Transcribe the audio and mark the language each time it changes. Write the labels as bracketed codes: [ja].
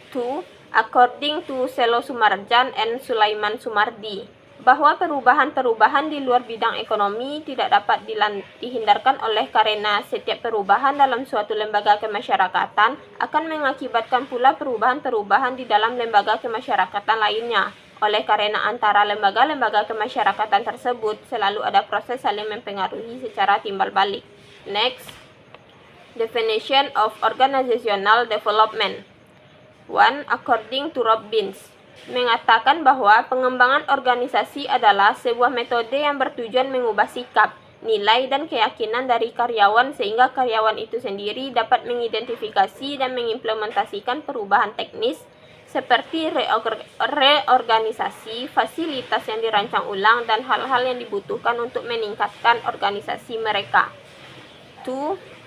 [id] 2. [en] According to [id] Selo Sumarjan and Sulaiman Sumardi, bahwa perubahan-perubahan di luar bidang ekonomi tidak dapat dihindarkan oleh karena setiap perubahan dalam suatu lembaga kemasyarakatan akan mengakibatkan pula perubahan-perubahan di dalam lembaga kemasyarakatan lainnya. Oleh karena antara lembaga-lembaga kemasyarakatan tersebut selalu ada proses saling mempengaruhi secara timbal balik. [en] Next, definition of organizational development. 1. According to [id] Robbins, mengatakan bahwa pengembangan organisasi adalah sebuah metode yang bertujuan mengubah sikap, nilai, dan keyakinan dari karyawan sehingga karyawan itu sendiri dapat mengidentifikasi dan mengimplementasikan perubahan teknis seperti reorganisasi, fasilitas yang dirancang ulang, dan hal-hal yang dibutuhkan untuk meningkatkan organisasi mereka. 2.